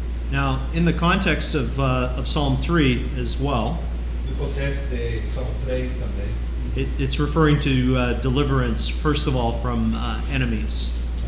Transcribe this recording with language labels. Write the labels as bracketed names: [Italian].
[English] Now, in the context of Psalm 3 as well, [Portuguese] No contexto de Salmo 3 também, [English] it's referring to deliverance, first of all, from enemies.